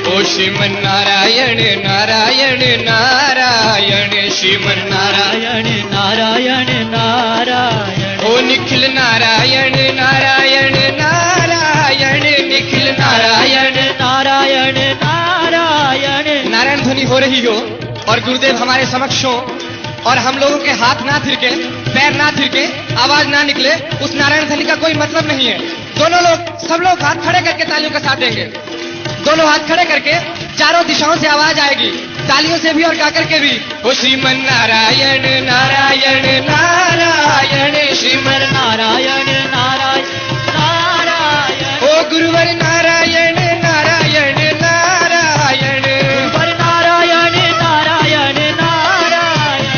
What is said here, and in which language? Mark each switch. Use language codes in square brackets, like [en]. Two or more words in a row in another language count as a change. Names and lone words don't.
[hi] ओ श्रीमन नारायण नारायण नारायण, श्रीमन नारायण नारायण नारायण। ओ निखिल नारायण नारायण नारायण, निखिल नारायण नारायण नारायण। नारायण ध्वनि हो रही हो और गुरुदेव हमारे समक्ष हो और हम लोगों के हाथ ना थिरके, पैर ना थिरके, आवाज ना निकले, उस नारायण ध्वनि का कोई मतलब नहीं है। दोनों लोग, सब लोग हाथ खड़े करके तालियों का साथ देंगे। दोनों हाथ खड़े करके चारों दिशाओं से आवाज आएगी, तालियों से भी और गा करके भी। ओ श्रीमन नारायण नारायण नारायण, श्रीमन नारायण नारायण नारायण। ओ गुरुवर नारायण नारायण नारायण, गुरुवर नारायण नारायण नारायण।